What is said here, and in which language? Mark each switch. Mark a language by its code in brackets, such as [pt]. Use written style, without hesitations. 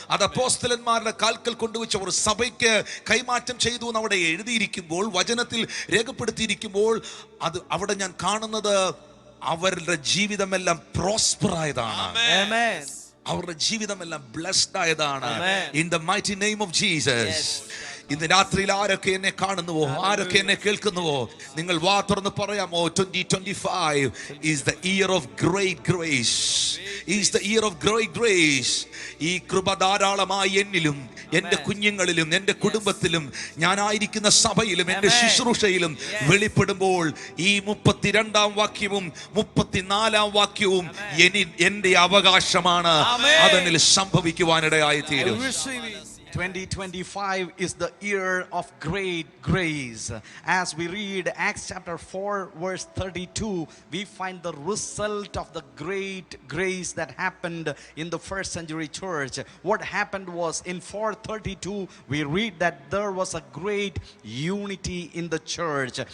[ml] അത് അപ്പോസ്തലന്മാരുടെ കാൽക്കൽ കൊണ്ടുവച്ച് അവർ സഭയ്ക്ക് കൈമാറ്റം ചെയ്തു എന്ന് അവിടെ എഴുതിയിരിക്കുമ്പോൾ, വചനത്തിൽ രേഖപ്പെടുത്തിയിരിക്കുമ്പോൾ, അത് അവിടെ ഞാൻ കാണുന്നത് അവരുടെ ജീവിതമെല്ലാം പ്രോസ്പർ ആയതാണ്. അവരുടെ ജീവിതമെല്ലാം ബ്ലെസ്ഡ് ആയതാണ്. [en] In the mighty name of Jesus. [ml] ഇന്ന് രാത്രിയിൽ ആരൊക്കെ എന്നെ കാണുന്നുവോ, ആരൊക്കെ എന്നെ കേൾക്കുന്നുവോ, നിങ്ങൾ വാ തുറന്ന് പറയാമോ, [en] 2025 is the year of great grace. Is the year of great grace. [ml] ഈ കൃപ ധാരാളമായി എന്നിലും എന്റെ കുഞ്ഞുങ്ങളിലും എന്റെ കുടുംബത്തിലും ഞാനായിരിക്കുന്ന സഭയിലും എന്റെ ശുശ്രൂഷയിലും വെളിപ്പെടുമ്പോൾ ഈ 32-ാം വാക്യവും 34-ാം വാക്യവും എന്റെ അവകാശമാണ്. അതെന്നിൽ സംഭവിക്കുവാനിടയായി തീരും. [en] 2025 is the year of great grace. As we read Acts chapter 4 verse 32, we find the result of the great grace that happened in the first century church. What happened was in 432 we read that there was a great unity in the church.